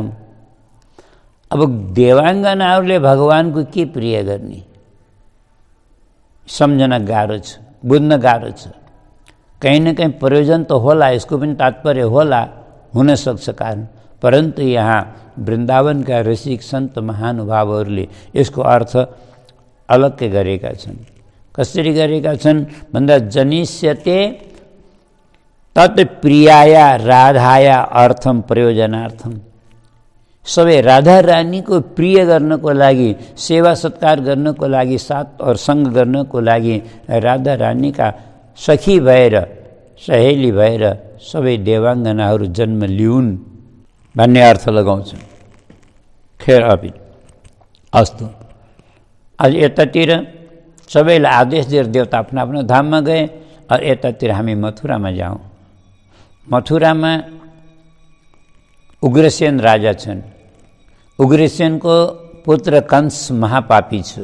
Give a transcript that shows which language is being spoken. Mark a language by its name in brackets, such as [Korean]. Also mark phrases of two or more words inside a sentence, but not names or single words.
[Nepali] अब देवाङ्गनाहरूले भगवानको के प्रिय गर्ने सम्झन गाह्रो छ, बुझ्न गाह्रो छ। कहीँ न कहीँ प्रयोजन त होला, यसको पनि तात्पर्य होला, हुन सक्छ कारण, परन्तु यहाँ वृन्दावनका रसिक सन्त महानुभावहरूले यसको अर्थ अलग्गै गरेका छन्। कसरी गरेका छन् भन्दा [Sanskrit] जनिष्यते तत्प्रियाया राधाया अर्थम प्रयोजनार्थम। [Nepali] सबै राधा रानीको प्रिय गर्नको लागि, सेवा सत्कार गर्नको लागि, साथ और सङ्ग गर्नको लागि, राधा रानीका सखी भएर सहेली भएर सबै देवाङ्गनाहरू जन्म लिउन् भन्ने अर्थ लगाउँछन्। [Sanskrit] खेर अपि अस्तु, [Nepali] आज यतातिर सबैलाई आदेश दिएर देवता आफ्नो आफ्नो धाममा गए। और यतातिर हामी मथुरामा जाउँ। मथुरामा उग्रसेन राजा छन्। उग्रसेनको पुत्र कंस महापापी छ।